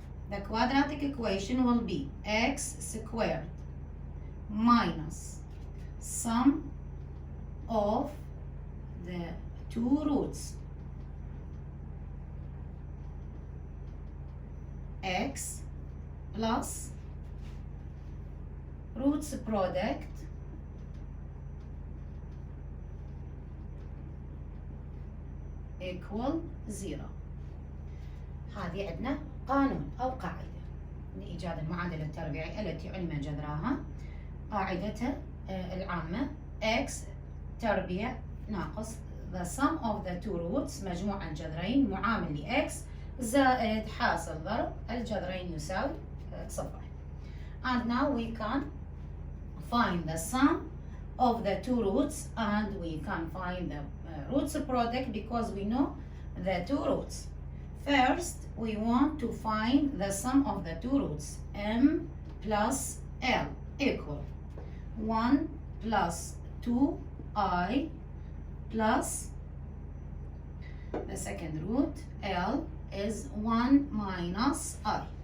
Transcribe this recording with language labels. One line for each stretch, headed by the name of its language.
English: The quadratic equation will be x squared minus sum of the two roots x plus roots product equal 0.
Arabic: هذه عندنا قانون أو قاعدة لإيجاد المعادلة التربيعية التي علم جذراها. قاعدتها العامة x تربيع ناقص
English: the sum of the two roots
Arabic: مجموع الجذرين معامل ل x زائد حاصل ضرب الجذرين يساوي 0.
English: And now we can find the sum of the two roots and we can find the roots product because we know the two roots. First, we want to find the sum of the two roots m plus l equal 1 plus 2i plus the second root l is 1 minus I.